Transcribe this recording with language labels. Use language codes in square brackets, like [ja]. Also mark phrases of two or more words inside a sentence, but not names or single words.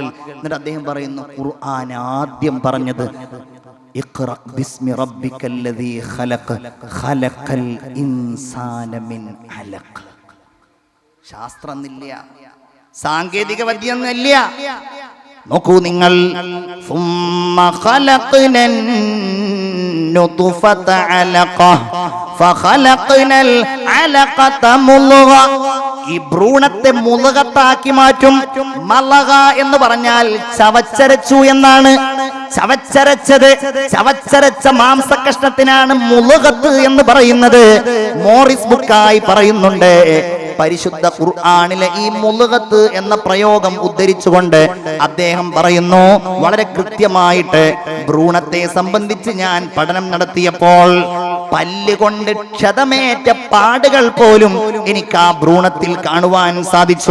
[ml] എന്നിട്ട് അദ്ദേഹം പറയുന്നു, ഖുർആൻ ആദ്യം പറഞ്ഞത് [ar] اقرأ باسم ربك الذي خلق خلق الإنسان من علق. [ml] ശാസ്ത്രമില്ല, സാങ്കേതിക വിദ്യയൊന്നുമില്ല. നോക്കൂ നിങ്ങൾ, [ar] ثم خلقنا النطفة علقة فخلقنا العلقة مضغة. [ml] ഈ ഭ്രൂണത്തെ മുളകത്താക്കി മാറ്റും. മലക എന്ന് പറഞ്ഞാൽ ചവച്ചരച്ചു എന്നാണ്. ചവച്ചരച്ച മാംസകഷ്ണത്തിനാണ് മുളകത്ത് എന്ന് പറയുന്നത്. മോറിസ് ബുക്കായി പറയുന്നുണ്ട്, പരിശുദ്ധ ഖുർആനിലെ ഈ മുളകത്ത് എന്ന പ്രയോഗം ഉദ്ധരിച്ചുകൊണ്ട് അദ്ദേഹം പറയുന്നു, വളരെ കൃത്യമായിട്ട് ഭ്രൂണത്തെ സംബന്ധിച്ച് ഞാൻ പഠനം നടത്തിയപ്പോൾ പല്ലുകൊണ്ട് ക്ഷതമേറ്റ പാടുകൾ പോലും എനിക്ക് ആ ഭ്രൂണത്തിൽ കാണുവാൻ സാധിച്ചു.